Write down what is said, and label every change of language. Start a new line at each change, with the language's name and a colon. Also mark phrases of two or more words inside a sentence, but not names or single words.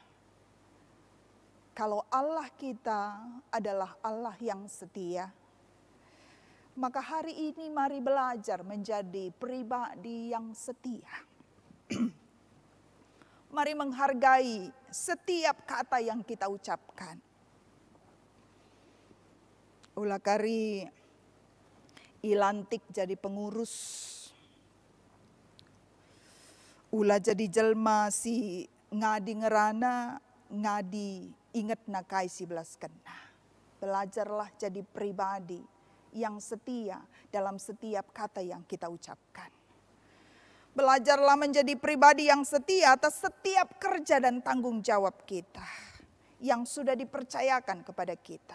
Indonesian: Kalau Allah kita adalah Allah yang setia, maka hari ini mari belajar menjadi pribadi yang setia. Mari menghargai setiap kata yang kita ucapkan.
Batak Karo: Ulah kari ilantik
Indonesian: jadi pengurus.
Batak Karo: Ulah jadi jelma si ngadi ngerana, ngadi inget nakai si belas kena.
Indonesian: Belajarlah jadi pribadi yang setia dalam setiap kata yang kita ucapkan. Belajarlah menjadi pribadi yang setia atas setiap kerja dan tanggung jawab kita yang sudah dipercayakan kepada kita.